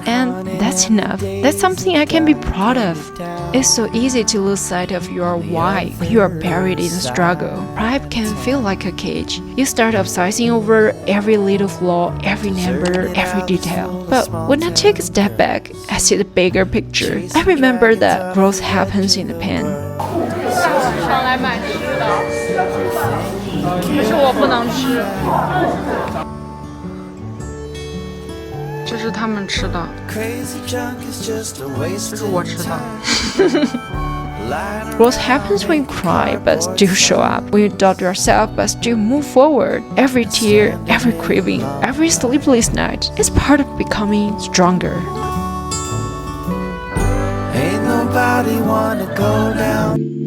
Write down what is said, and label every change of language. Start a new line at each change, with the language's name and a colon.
English: And that's enough. That's something I can be proud of. It's so easy to lose sight of your why when you are buried in the struggle. Pride can feel like a cage. You start obsessing over every little flaw, every number, every detail. But when I take a step back, I see the bigger picture. I remember that growth happens in the pain.
Chinese: 上来买吃的，可是我不能吃。这是他们吃的，这是我吃的。
English: Growth happens when you cry but still show up, when you doubt yourself but still move forward. Every tear, every craving, every sleepless night is part of becoming stronger. Ain't nobody wanna go down.